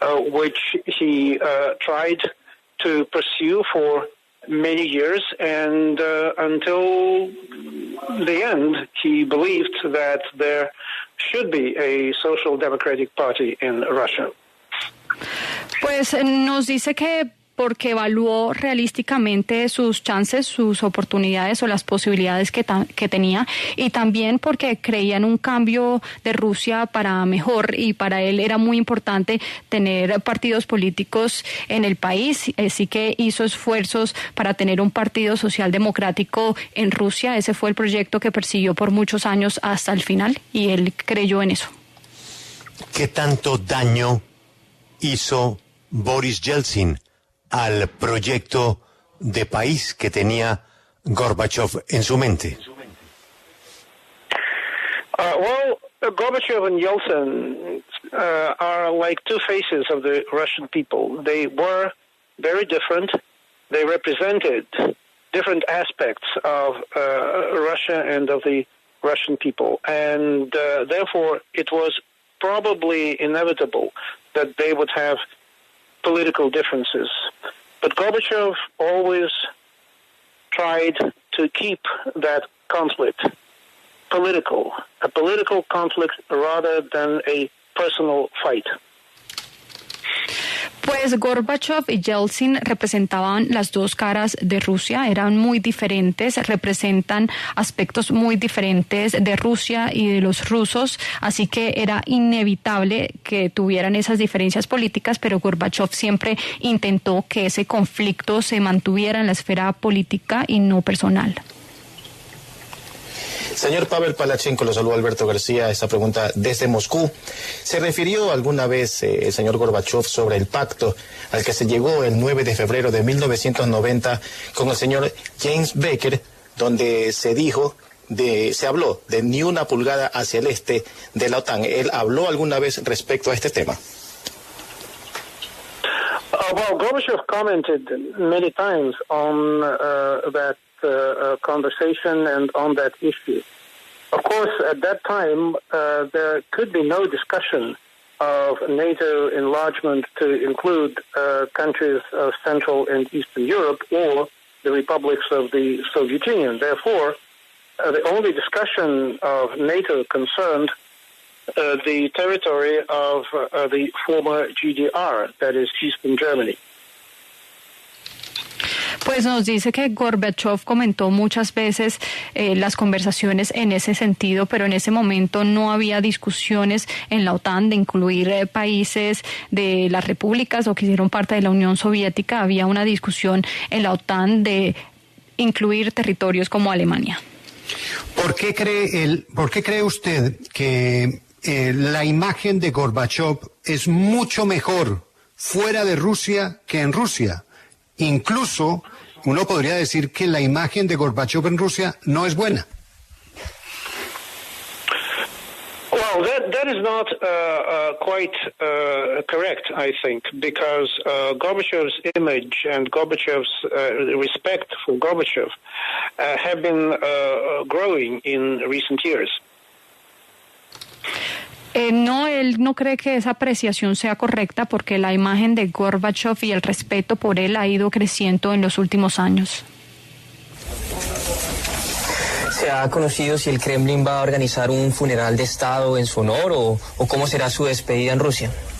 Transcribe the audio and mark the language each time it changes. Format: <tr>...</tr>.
<en>which he tried to pursue for many years, and until the end, he believed that there should be a social democratic party in Russia.</en> <es>Pues nos dice que porque evaluó realísticamente sus chances, sus oportunidades o las posibilidades que tenía, y también porque creía en un cambio de Rusia para mejor, y para él era muy importante tener partidos políticos en el país, así que hizo esfuerzos para tener un partido socialdemocrático en Rusia. Ese fue el proyecto que persiguió por muchos años hasta el final, y él creyó en eso. ¿Qué tanto daño hizo Boris Yeltsin al proyecto de país que tenía Gorbachev en su mente?</es> <en>Well, Gorbachev and Yeltsin are like two faces of the Russian people. They were very different. They represented different aspects of Russia and of the Russian people. And therefore, it was probably inevitable that they would have political differences. But Gorbachev always tried to keep that conflict political, a political conflict rather than a personal fight.</en> <es>Pues Gorbachev y Yeltsin representaban las dos caras de Rusia, eran muy diferentes, representan aspectos muy diferentes de Rusia y de los rusos, así que era inevitable que tuvieran esas diferencias políticas, pero Gorbachev siempre intentó que ese conflicto se mantuviera en la esfera política y no personal. Señor Pavel Palachenko, lo saluda Alberto García. Esta pregunta desde Moscú. ¿Se refirió alguna vez el señor Gorbachev sobre el pacto al que se llegó el 9 de febrero de 1990 con el señor James Baker, donde se habló de ni una pulgada hacia el este de la OTAN? ¿Él habló alguna vez respecto a este tema?</es> <en>Well, Gorbachev commented many times on that conversation and on that issue. Of course, at that time, there could be no discussion of NATO enlargement to include countries of Central and Eastern Europe or the republics of the Soviet Union. Therefore, the only discussion of NATO concerned the territory of the former GDR, that is Eastern Germany.</en> <es>Pues nos dice que Gorbachev comentó muchas veces las conversaciones en ese sentido, pero en ese momento no había discusiones en la OTAN de incluir países de las repúblicas o que hicieron parte de la Unión Soviética. Había una discusión en la OTAN de incluir territorios como Alemania. ¿Por qué cree usted que la imagen de Gorbachev es mucho mejor fuera de Rusia que en Rusia? Incluso uno podría decir que la imagen de Gorbachev en Rusia no es buena.</es> <en>Well, that is not quite correct, I think, because Gorbachev's image and Gorbachev's respect for Gorbachev have been growing in recent years.</en> <es>Él no cree que esa apreciación sea correcta porque la imagen de Gorbachev y el respeto por él ha ido creciendo en los últimos años. ¿Se ha conocido si el Kremlin va a organizar un funeral de Estado en su honor o cómo será su despedida en Rusia?</es>